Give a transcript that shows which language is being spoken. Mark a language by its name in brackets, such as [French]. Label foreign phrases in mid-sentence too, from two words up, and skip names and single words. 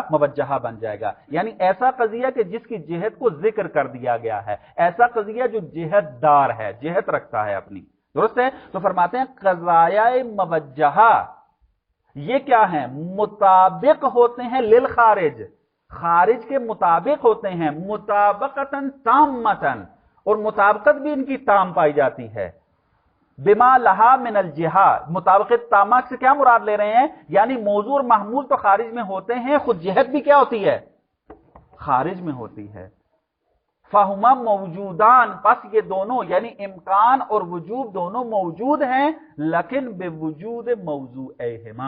[Urdu] موجہہ بن جائے گا، یعنی ایسا قضیہ کہ جس کی جہت کو ذکر کر دیا گیا ہے، ایسا قضیہ جو جہت دار ہے، جہت رکھتا ہے اپنی، درست ہے؟ تو فرماتے ہیں قضایا موجہہ یہ کیا ہیں؟ مطابق ہوتے ہیں للخارج، خارج کے مطابق ہوتے ہیں، [Arabic] مطابقتاً تامتاً، [Urdu] اور مطابقت بھی ان کی تام پائی جاتی ہے۔ [Arabic] بما لها من الجهة, [Urdu] مطابقت تامہ سے کیا مراد لے رہے ہیں، یعنی موضوع اور محمول تو خارج میں ہوتے ہیں، خود جہت بھی کیا ہوتی ہے، خارج میں ہوتی ہے. [Arabic] فهما موجودان, [Urdu] بس یہ دونوں یعنی امکان اور وجوب دونوں موجود ہیں، لیکن [Arabic] بوجود موضوعهما.